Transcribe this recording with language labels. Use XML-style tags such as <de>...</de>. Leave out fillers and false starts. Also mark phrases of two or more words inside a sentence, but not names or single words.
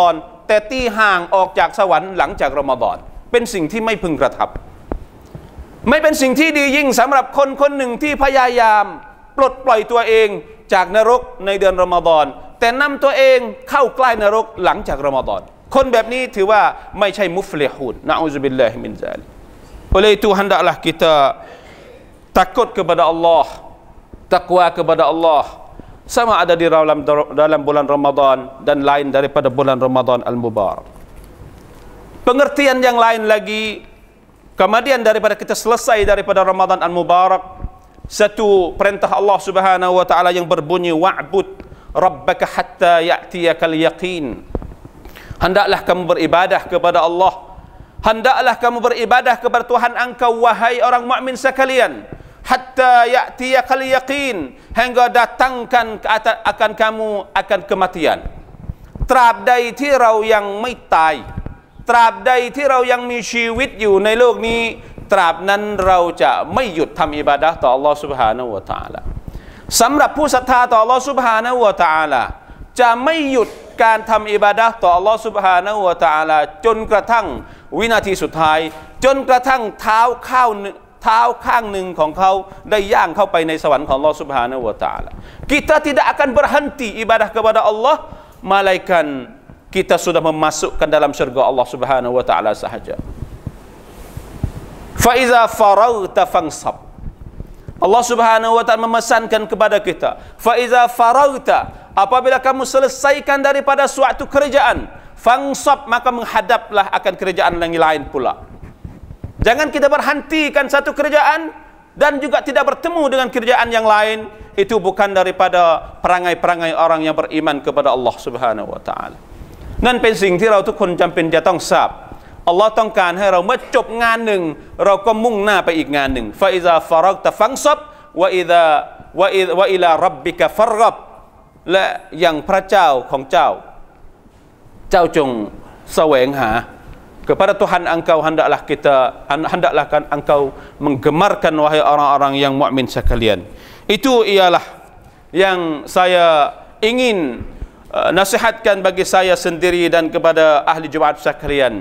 <th>อนแต่ตีห่างออกจากสวรรค์หลังจากรอมฎอนเป็นสิ่งที่ไม่พึงกระทำไม่เป็นสิ่งที่ดียิ่ง สำหรับคนคนหนึ่งที่พยายามปลดปล่อยตัวเองจากนรกในเดือนรอมฎอนแต่นำตัวเองเข้าใกล้นรกหลังจากรอมฎอนคนแบบนี้ถือว่าไม่ใช่มุฟลิฮูนนะ</th> <ar>أعوذ بالله من ذلك</ar> <ms>oleh itu hendaklah kita takut kepada Allah takwa kepada Allah sama ada di dalam bulan Ramadan dan lain daripada bulan Ramadan al-Mubarak. Pengertian yang lain lagi kemudian daripada kita selesai daripada Ramadan al-Mubarak, satu perintah</ms> <ar>الله سبحانه وتعالى</ar> <ms>yang berbunyi</ms> <ar>واعبد ربك حتى يأتيك اليقين.</ar> <ms>Hendaklah kamu beribadah kepada Allah. Hendaklah kamu beribadah kepada Tuhan engkau wahai orang mukmin sekalian.</ms> <ar>حتى يأتيك اليقين,</ar> <ms>hingga datangkan akan kamu akan kematian.</ms> <th>ตราบใดที่เรายังไม่ตายตราบใดที่เรายังมีชีวิตอยู่ในโลกนี้ตราบนั้นเราจะไม่หยุดทำอิบาดะห์ต่อ</th> <ar>الله سبحانه وتعالى</ar> <th>สำหรับผู้ศรัทธาต่อ</th> <ar>الله سبحانه وتعالى</ar> <th>จะไม่หยุดการทำอิบาดะห์ต่อ</th> <ar>الله سبحانه وتعالى</ar> <th>จนกระทั่งวินาทีสุดท้ายจนกระทั่งเท้าข้างหนึ่งของเขาได้ย่างเข้าไปในสวรรค์ของ</th> <ar>الله سبحانه وتعالى.</ar> <ms>Kita tidak akan berhenti ibadah kepada Allah malaikat kita sudah memasukkan dalam syurga</ms> <ar>الله سبحانه وتعالى</ar> <ms>sahaja.</ms> <ar>فإذا فرغت فانصب. الله سبحانه وتعالى</ar> <ms>memesankan kepada kita,</ms> <ar>فإذا فرغت,</ar> <ms>apabila kamu selesaikan daripada suatu kerjaan, fansab, maka menghadaplah akan kerjaan yang lain pula. Jangan kita berhentikan satu kerjaan dan juga tidak bertemu dengan kerjaan yang lain. Itu bukan daripada perangai-perangai orang yang beriman kepada</ms> <ar>الله سبحانه وتعالى.</ar> <th>นั่นเป็นสิ่งที่เราทุกคนจำเป็นจะต้องทราบอัลลอฮ์ต้องการให้เราเมื่อจบงานหนึ่งเราก็มุ่งหน้าไปอีกงานหนึ่ง</th> <ar>فإذا فرغت فانصب وإلى ربك فارغب</ar> <th>และอย่างพระเจ้าของเจ้าจงแสวงหา</th> <ms>kepada Tuhan engkau hendaklah engkau menggemarkan wahai orang-orang yang mukmin sekalian. Itu ialah yang saya ingin nasihatkan bagi saya sendiri dan kepada ahli Jumaat sekalian.</ms>